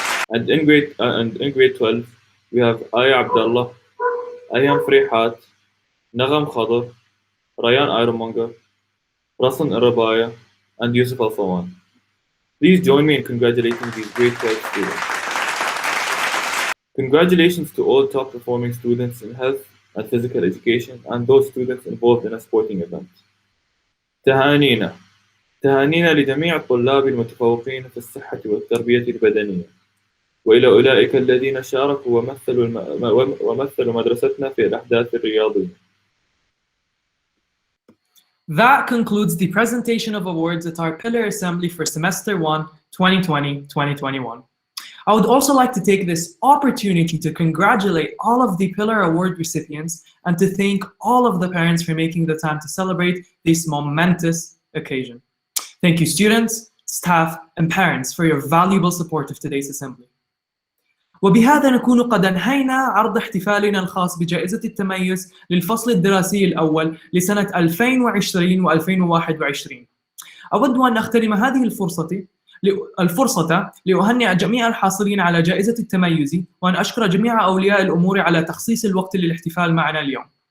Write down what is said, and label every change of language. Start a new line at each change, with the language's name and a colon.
English: And in grade 12, we have Aya Abdullah, Ayam Frihat, Nagam Khadr, Rayan Ironmonger, Rasan Arabaya, and Yusuf Al-Sawan. Please join me in congratulating these grade 12 students. Congratulations to all top performing students in health and physical education and those students involved in a sporting event.
Arabic: تهانينا لجميع الطلاب المتفوقين في الصحة والتربية البدنية وإلى أولئك الذين شاركوا ومثلوا مدرستنا في الأحداث الرياضية.
English: That concludes the presentation of awards at our Pillar Assembly for Semester 1, 2020-2021. I would also like to take this opportunity to congratulate all of the Pillar Award recipients and to thank all of the parents for making the time to celebrate this momentous occasion. Thank you students, staff, and parents for your valuable support of today's assembly.
Arabic: وبهذا نكون قد انهينا عرض احتفالنا الخاص بجائزة التميز للفصل الدراسي الأول لسنة 2020 و2021. أود أن أختتم هذه الفرصة لأهنئ جميع الحاصلين على جائزة التميز وأن أشكر جميع أولياء الأمور على تخصيص الوقت للاحتفال معنا اليوم.